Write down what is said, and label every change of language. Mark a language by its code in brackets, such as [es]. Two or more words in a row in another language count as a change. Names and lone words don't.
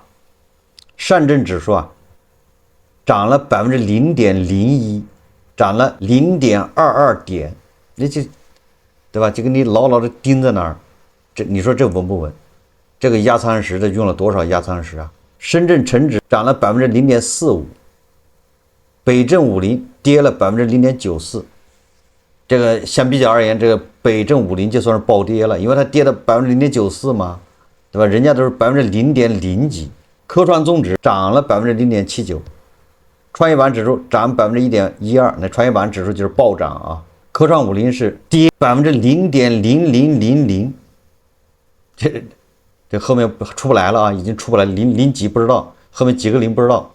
[zh] 上证指数啊，涨了0.01%，涨了0.22点，那就，对吧？就给你牢牢的盯在那儿，你说这稳不穩？这个压舱石，这用了多少压舱石啊？深圳成指漲了0.45%，北證50跌了0.94%。这個相比較而言，這個北證50就算是暴跌了，因為它跌了0.94%嘛，對吧？人家都是0.0幾。科創綜指漲了0.79%，創業板指數漲1.12%，那創業板指數就是暴漲啊。科創50是跌0.0000，這後面出不來了啊，已經出不來，零幾不知道，後面幾個零不知道。